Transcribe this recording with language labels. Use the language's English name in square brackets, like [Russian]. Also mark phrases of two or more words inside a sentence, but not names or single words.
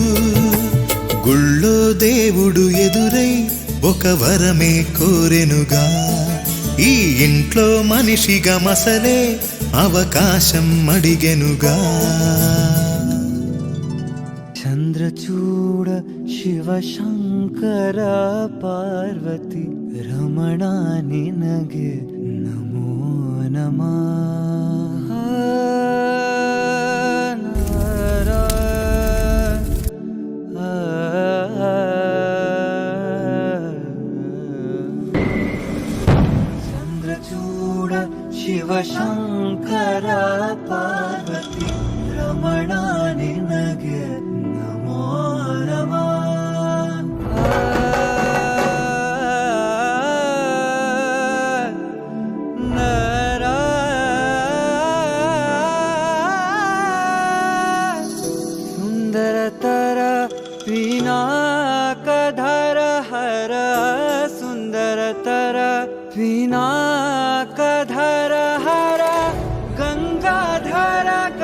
[Telugu] గుళ్ళో దేవుడు ఎదురై ఒక వరమే కోరెనుగా. ఈ ఇంట్లో మనిషిగా మసలే అవకాశం అడిగెనుగా. [Kannada] చంద్రచూడ ಶಿವ ಶಂಕರ ಪಾರ್ವತಿ ರಮಣ ನಿನಗೆ ನಮೋ ನಮಃ. ಚಂದ್ರಚೂಡ ಶಿವ ಶಂಕರ ಪಾರ್ವತಿ ರಮಣ ನಿನಗೆ ನಮೋ ನಮಃ. [Sanskrit] सुंदरतर पिनाकधर हर सुंदरतर पिनाकधर हर गंगाधर